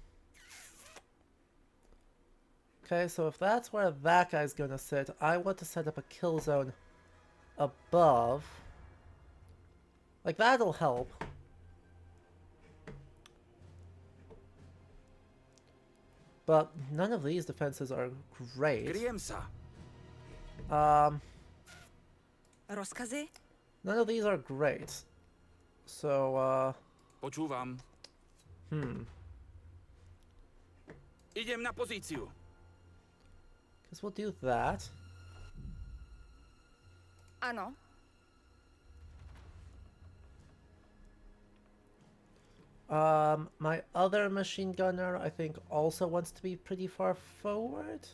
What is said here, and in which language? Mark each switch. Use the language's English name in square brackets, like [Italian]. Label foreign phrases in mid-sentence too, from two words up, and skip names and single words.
[English] Okay, so if that's where that guy's gonna sit, I want to set up a kill zone above. Like, that'll help. But none of these defenses are great. [Slovak] Kryjem sa. Rozkazy? [English] None of these are great. So, [Slovak] Počúvam. Idem na pozíciu. [English] guess we'll do that. [Slovak] Ano. [English] My other machine gunner, I think, also wants to be pretty far forward.